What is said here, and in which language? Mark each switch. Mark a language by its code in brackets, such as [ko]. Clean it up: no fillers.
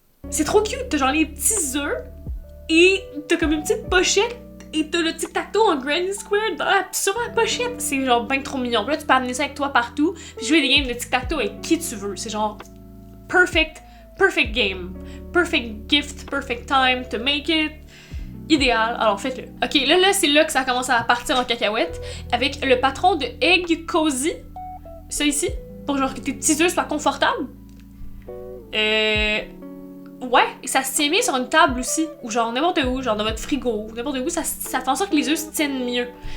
[fr] C'est trop [en] cute. [fr] T'as genre les petits œufs et t'as comme une petite pochette et t'as le tic-tac-toe en Granny Square sur la pochette. C'est genre bien trop mignon. Puis là, tu peux amener ça avec toi partout puis jouer des games de tic-tac-toe avec qui tu veux. C'est genre [en] perfect game. Perfect gift, perfect time to make it. [fr] Idéal, alors faites-le. Ok, là c'est là que ça commence à partir en cacahuète avec le patron de Egg Cozy. Ça ici, pour genre que tes petits œufs soient confortables. Ouais, et ça se tient bien sur une table aussi, ou genre n'importe où, genre dans votre frigo, n'importe où, ça fait en sorte que les œufs se tiennent mieux.